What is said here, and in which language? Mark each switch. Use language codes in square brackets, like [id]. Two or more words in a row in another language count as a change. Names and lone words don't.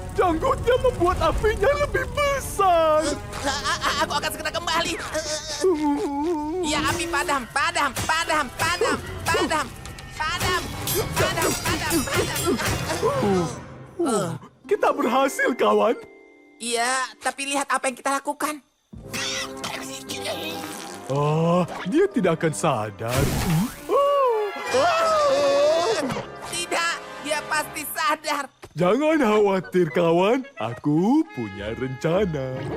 [id] Janggutnya membuat apinya lebih besar. Aku akan segera kembali. Ya, api padam, padam, padam, padam, padam, padam, padam, padam, padam. Kita berhasil, kawan. Iya, tapi lihat apa yang kita lakukan. Oh, dia tidak akan sadar. Tidak, dia pasti sadar. Jangan khawatir, kawan. Aku punya rencana.